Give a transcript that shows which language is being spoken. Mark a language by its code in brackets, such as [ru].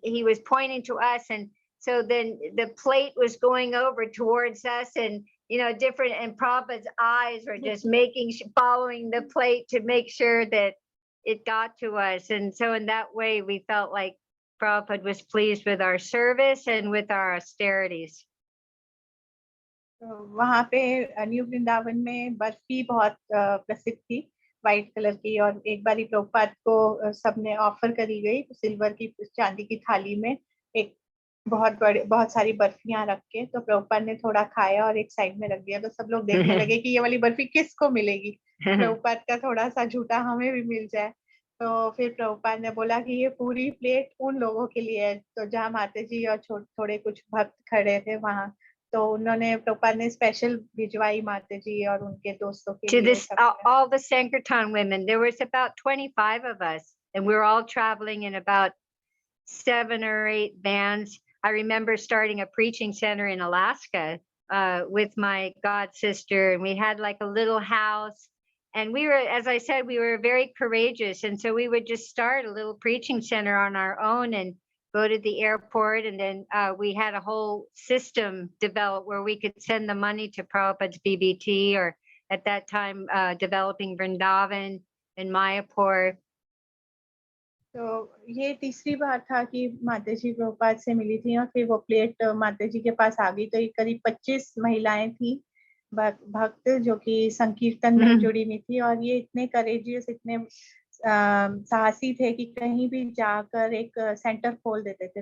[en] He was pointing to us, and so then the plate was going over towards us, and different, and Prabhupada's eyes were just following the plate to make sure that it got to us. And so in that way we felt like Prabhupada was pleased with our service and with our austerities. [hi] वहाँ पे new Vrindavan में बर्फी बहुत प्रसिद्ध थी, white colour की, और एक बारी प्रभुपाद को सबने ऑफर करी गई सिल्वर की चांदी की थाली में एक बहुत सारी बर्फियां रख के। तो प्रभुपाद ने थोड़ा खाया और एक साइड में रख दिया, तो सब लोग देखने लगे कि ये वाली बर्फी किसको मिलेगी, प्रभुपाद का थोड़ा सा झूठा हमें भी मिल जाए। तो फिर प्रभुपाद ने बोला कि ये पूरी प्लेट उन लोगों के लिए है। तो जहाँ माता जी और थोड़े कुछ भक्त खड़े थे वहां, तो उन्होंने प्रभुपाद ने स्पेशल भिजवाई माता जी और उनके दोस्तों के [en] To [hi] लिए। [en] this, all the Sankirtan women, there was about 25 of us, and we were all traveling in about 7 or 8 vans. I remember starting a preaching center in Alaska with my god sister, and we had like a little house, and we were, as I said, we were very courageous, and so we would just start a little preaching center on our own and go to the airport, and then we had a whole system developed where we could send the money to Prabhupada's BBT, or at that time developing Vrindavan and Mayapur. [hi] तो ये तीसरी बार था कि माता जी प्रभुपाद से मिली थी और फिर वो प्लेट माता जी के पास आ गई। तो ये करीब 25 महिलाएं थी भक्त जो कि संकीर्तन में जुड़ी हुई थी, और ये इतने करेजियस, इतने साहसी थे कि कहीं भी जाकर एक सेंटर खोल देते थे।